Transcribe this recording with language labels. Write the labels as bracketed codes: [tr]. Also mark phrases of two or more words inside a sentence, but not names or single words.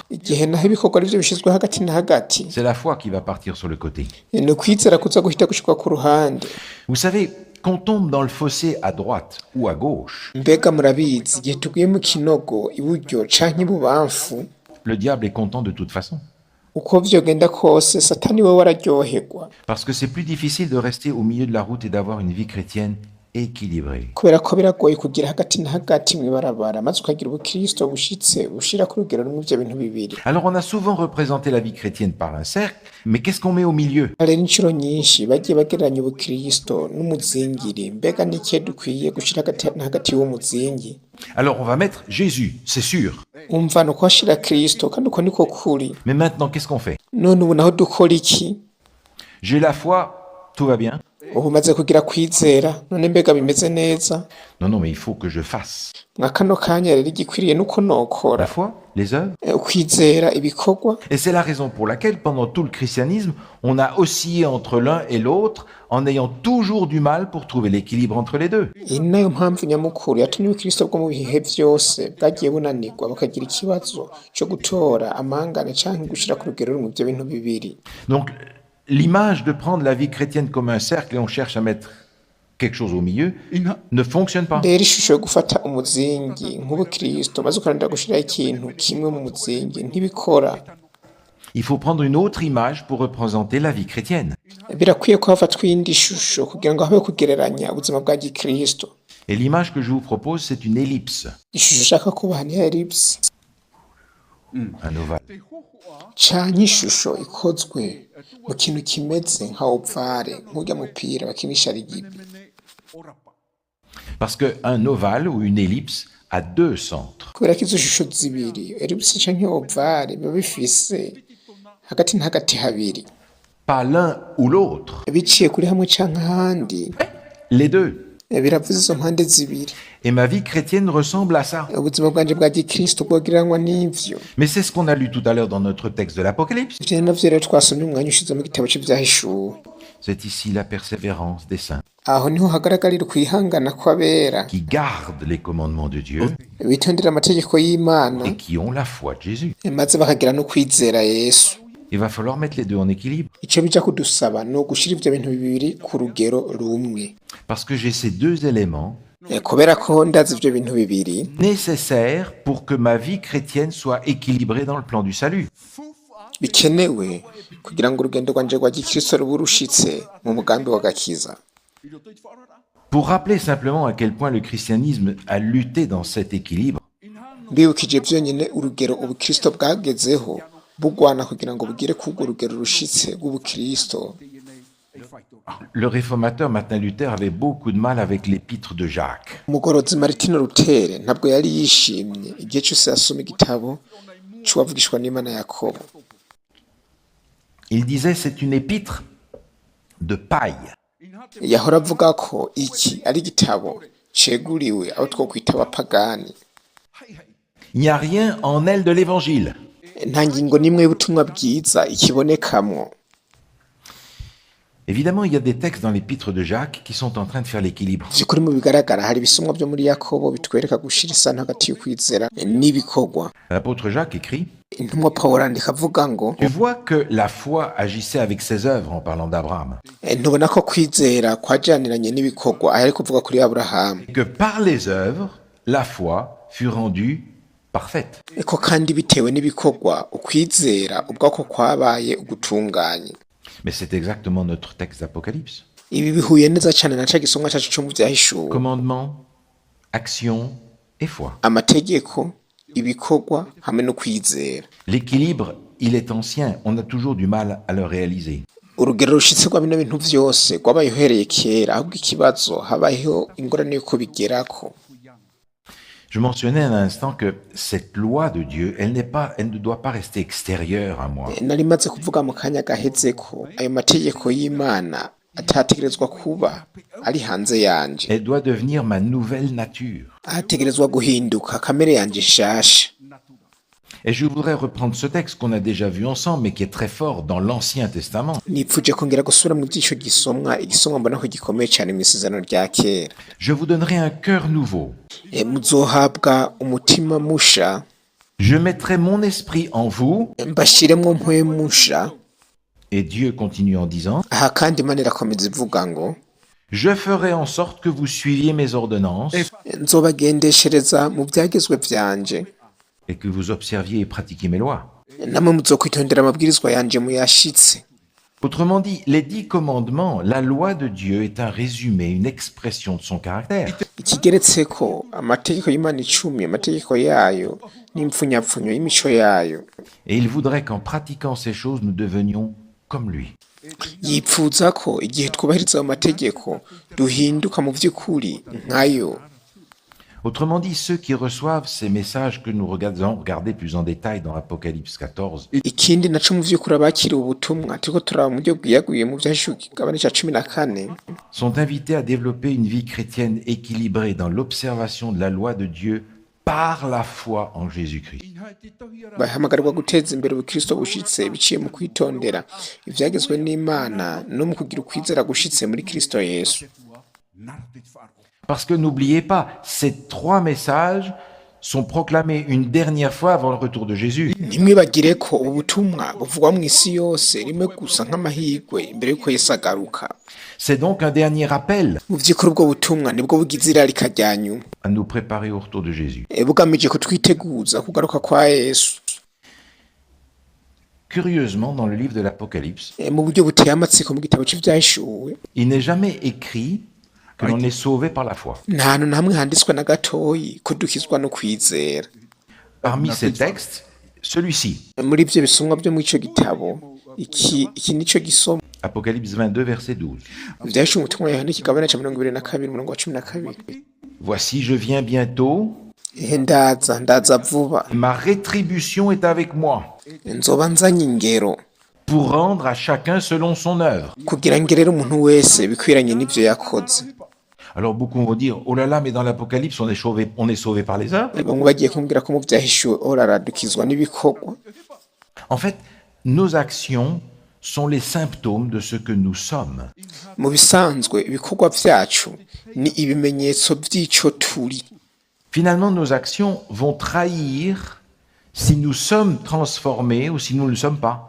[rn] Igihe naho ibikorwa arivyo bishizwe hagati na hagati, [fr] c'est la foi qui va partir sur le côté. [rn] ni ukwizera kuza guhita gushirwa ku ruhande. [fr] Vous savez, qu'on tombe dans le fossé à droite ou à gauche, [rn] Mbega murabizi igihe tuguye mu kinogo iburyo canke ibubamfu, [fr] le diable est content de toute façon. [rn] uko vyogenda kose satani we wararyoherwa. [fr] Parce que c'est plus difficile de rester au milieu de la route et d'avoir une vie chrétienne équilibré. [rn] kubera ko biragoye kugira hagati na hagati mw'ibarabara maze ukagira ubukristo bushitse bushira ku rugero rumwe ivyo bintu bibiri. [fr] Alors on a souvent représenté la vie chrétienne par un cercle, mais qu'est-ce qu'on met au milieu? [rn] rero incuro nyinshi bagiye bagereranya ubukristo n'umuzingiri, mbega n'ikihe dukwiye gushira hagati na hagati y'uwo muzingi? [fr] Alors on va mettre Jésus, c'est sûr. [rn] umva ni uko hashira kristo kandi uko niko kuri. [fr] Mais maintenant, qu'est-ce qu'on fait? [rn] none ubu naho dukora iki? [fr] J'ai la foi, tout va bien. [rn] ubu maze kugira kwizera, none mbega bimeze neza? [fr] Non, non, mais il faut que je fasse. [rn] mwa kano kanya rero igikwiriye nuko [fr] La [rn] nokora. [fr] foi, les œuvres. [rn] Ukwizera ibikorwa. [fr] Et c'est la raison pour laquelle, pendant tout le christianisme, on a oscillé entre l'un et l'autre en ayant toujours du mal pour trouver l'équilibre entre les deux. [rn] iyi ni nayo mpamvu nyamukuru yatumye ubukristo bwo mu bihe vyose bwagiye bunanirwa bakagira ikibazo co gutora amangane canke gushira ku rugero rumwe ivyo bintu bibiri. [fr] Donc, l'image de prendre la vie chrétienne comme un cercle et on cherche à mettre quelque chose au milieu ne fonctionne pas. [rn] rero ishusho yo gufata umuzingi nk'ubukristo maze ukarondera gushiraho ikintu kimwe mu muzingi ntibikora. [fr] Il faut prendre une autre image pour représenter la vie chrétienne. [rn] birakwiye ko hafatwa iyindi shusho kugira ngo habe kugereranya ubuzima bwa gikristo. [fr] Et l'image que je vous propose, c'est une ellipse, [rn] ishusho ushaka kubaha ni ellipse [fr] un ovale. [rn] canke ishusho ikozwe mu kintu kimeze nka ovale nk'urya mupira bakinisha rigibi. [fr] Parce qu'un ovale ou une ellipse a deux centres. [rn] kubera ko izo shusho zibiri ellipse canke ovale biba bifise hagati na hagati habiri, [fr] Pas l'un ou l'autre, [rn] biciye kuri hamwe canke ahandi. [fr] les deux. [rn] biravuze izo mpande zibiri. [fr] Et ma vie chrétienne ressemble à ça. [rn] ubuzima bwanje bwa gikristo bwogereranywa n'ivyo. [fr] Mais c'est ce qu'on a lu tout à l'heure dans notre texte de l'Apocalypse. [rn] ivyo navyo rero twasomye umwanya ushize mu gitabo c'ivyahishuwe. [fr] C'est ici la persévérance des saints [rn] aho niho hagaragarira ukwihangana kw'abera [fr] qui gardent les commandements de Dieu [rn] bitondera amategeko y'Imana [fr] et qui ont la foi de Jésus. [rn] maze bakagira no kwizera Yesu. [fr] Il va falloir mettre les deux en équilibre. [rn] ico bija kudusaba ni ugushira ivyo bintu bibiri ku rugero rumwe. [fr] Parce que j'ai ces deux éléments [rn] kubera ko ndazi ivyo bintu bibiri [fr] nécessaires pour que ma vie chrétienne soit équilibrée dans le plan du salut. [rn] bikenewe kugira ngo urugendo rwanje rwa gikristo rube rushitse mu mugambi w'agakiza. [fr] Pour rappeler simplement à quel point le christianisme a lutté dans cet équilibre, [rn] mbibukije vyonyene urugero ubukristo bwagezeho bugwana kugira ngo bugire kurwo rugero rushitse rw'ubukristo. [fr] le réformateur Martin Luther avait beaucoup de mal avec l'épître de Jacques. [rn] umugorozi Martino Luther ntabwo yari yishimye igihe cyose yasoma igitabo c'uwavugishwa n'Imana Yakobo. [fr] Il disait c'est une épître de paille. [rn] yahora avuga ko iki ari igitabo ceguriwe abo twokwita abapagani. [fr] Il n'y a rien en elle de l'évangile. [rn] nta ngingo n'imwe y'ubutumwa bwiza ikibonekamwo. [fr] Évidemment, il y a des textes dans l'épître de Jacques qui sont en train de faire l'équilibre. [rn] vy'ukuri mu bigaragara hari ibisomwa vyo muri Yakobo bitwereka gushira isano hagati y'ukwizera n'ibikorwa. [fr] L'apôtre Jacques écrit [rn] intumwa Pawulo andika avuga ngo [fr] Tu vois que la foi agissait avec ses œuvres en parlant d'Abraham, [rn] ntubona ko kwizera kwajaniranye n'ibikorwa aho ari kuvuga kuri Aburahamu, [fr] et que par les œuvres, la foi fut rendue parfaite. [rn] ko kandi bitewe n'ibikorwa ukwizera ubwako kwabaye ugutunganye. [fr] Mais c'est exactement notre texte d'Apocalypse. [rn] ibi bihuye neza cyane na ca gisomwa cacu co mu vyahishuwe. [fr] Commandement, action et foi. [rn] amategeko, ibikorwa hamwe no kwizera. [fr] L'équilibre, il est ancien, on a toujours du mal à le réaliser. [rn] urugero rushitse rwa bino bintu vyose rwabaye uhereye kera, ahubwo ikibazo habayeho ingorane yuko bigerako. [fr] Je mentionnais un instant que cette loi de Dieu, elle ne doit pas rester extérieure à moi. [rn] nari maze kuvuga mu kanya gaheze ko ayo mategeko y'Imana atategerezwa kuba ari hanze yanje, [fr] Elle doit devenir ma nouvelle nature. [rn] ategerezwa guhinduka kamere yanje nshasha. [fr] Et je voudrais reprendre ce texte qu'on a déjà vu ensemble, mais qui est très fort dans l'Ancien Testament. [rn] nipfuje kongera gusubira mu by'ico igisomwa mbona ko gikomeye cyane mu isezerano rya kera. [fr] Je vous donnerai un cœur nouveau. [rn] muzohabwa umutima musha, [fr] Je mettrai mon esprit en vous. [rn] mbashiremwo mpwemu musha. [fr] Et Dieu continue en disant, [rn] aha kandi Imana irakomeza ivuga ngo [fr] je ferai en sorte que vous suiviez mes ordonnances [rn] nzobagendeshereza mu byagezwe vyanje, [fr] et que vous observiez et pratiquiez mes lois. [rn] namwe muzokwitondera amabwirizwa yanje muyashitse. [fr] Autrement dit, les 10 commandements, la loi de Dieu est un résumé, une expression de son caractère. [rn] ikigeretseko amategeko y'Imana icumi, amategeko yayo n'impfunyapfunyo y'imico yayo. [fr] Et il voudrait qu'en pratiquant ces choses, nous devenions comme lui. [rn] Yipfuza ko igihe twubahiriza ayo mategeko duhinduka mu by'ukuri nkayo. [fr] Autrement dit, ceux qui reçoivent ces messages que nous regardons regarder plus en détail dans Apocalypse 14, [rn] Ikindi naco mu by'ukuri abakiriye ubutumwa turiko turaba mu buryo bwiyaguye mu byashuka igabane ca 14 [fr] sont invités à développer une vie chrétienne équilibrée dans l'observation de la loi de Dieu par la foi en Jésus-Christ. [rn] bahamagarirwa guteza imbere ubukristo bushitse biciye mu kwitondera ivyagezwe n'Imana no mu kugira ukwizera gushitse muri Kristo Yesu. [fr] Parce que n'oubliez pas, ces 3 messages sont proclamés une dernière fois avant le retour de Jésus. [rn] Ntimwibagire ko ubutumwa buvugwa mu isi yose rimwe gusa nk'amahirwe imbere y'uko Yesu agaruka. [fr] C'est donc un dernier appel [rn] Mu vy'ukuri ubwo butumwa nibwo bugize irarika rya nyuma, [fr] à nous préparer au retour de Jésus. [rn] bugamije kutwiteguza kugaruka kwa Yesu. [fr] Curieusement, dans le livre de l'Apocalypse, [rn] Mu buryo buteye amatsiko mu gitabo c'ivyahishuwe [fr] il n'est jamais écrit que l'on est sauvé par la foi. [rn] nta hantu na hamwe handitswe na gatoyi ko dukizwa no kwizera. [fr] Parmi ces textes, celui-ci, [rn] Muri ivyo bisomwa vyo mu ico gitabo iki nico gisomwa [fr] Apocalypse 22, verset 12. [rn] vyahishuwe umutumwa Yohana ikigabane ca 22 umurongo wa 12. [fr] Voici, je viens bientôt, [rn] Ndaza vuba, [fr] ma rétribution est avec moi, [rn] nzoba nzanye ingero [fr] pour rendre à chacun selon son œuvre. [rn] kugira ngerere umuntu wese bikwiranye n'ivyo yakoze. [fr] Alors beaucoup vont dire, oh là là, mais dans l'Apocalypse, on est sauvé par les œuvres. [rn] Bamwe bagiye kumbwira ko mu vyahishuwe orara dukizwa n'ibikorwa. [fr] En fait, nos actions sont les symptômes de ce que nous sommes. [rn] Mu bisanzwe ibikorwa vyacu ni ibimenyetso vy'ico turi. [fr] Finalement, nos actions vont trahir si nous sommes transformés ou si nous ne le sommes pas.